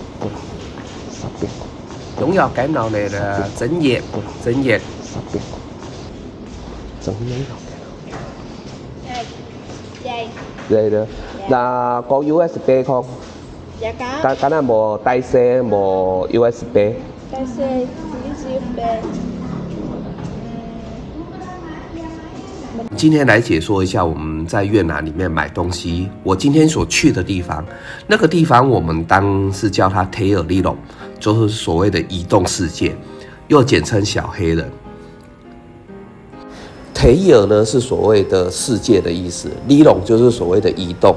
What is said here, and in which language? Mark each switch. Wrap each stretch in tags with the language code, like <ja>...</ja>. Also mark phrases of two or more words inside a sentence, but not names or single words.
<vi>Đúng rồi, cái nào này là dính nhiệt. Dính nhiệt. Dính nhiệt. Đây. Dây. Dây đó. Là có USB không? Dạ có. Cái này một tai C, một USB. Tai C, USB.</vi> <zh>今天来解说一下我们在越南里面买东西。我今天所去的地方，那个地方我们当是叫它 Thay Ở Lý Long，就是所谓的移动世界，又简称小黑人。</zh> <vi>Thay Ở</vi> <zh>呢是所谓的世界的意思，</zh> <vi>Lý Long</vi> <zh>就是所谓的移动。</zh>